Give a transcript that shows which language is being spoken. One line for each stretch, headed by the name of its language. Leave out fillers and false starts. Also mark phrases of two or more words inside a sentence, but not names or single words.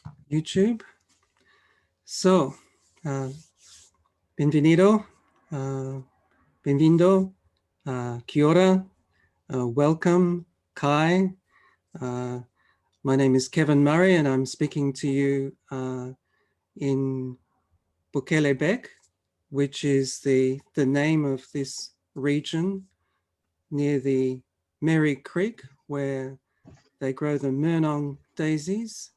Spanish: YouTube. So, bienvenido, bienvenido,
Māori: kia ora,
English: welcome, Kai. My name is Kevin Murray and I'm speaking to you in Bukelebec, which is the name of this region near the Merry Creek where they grow the Murnong daisies.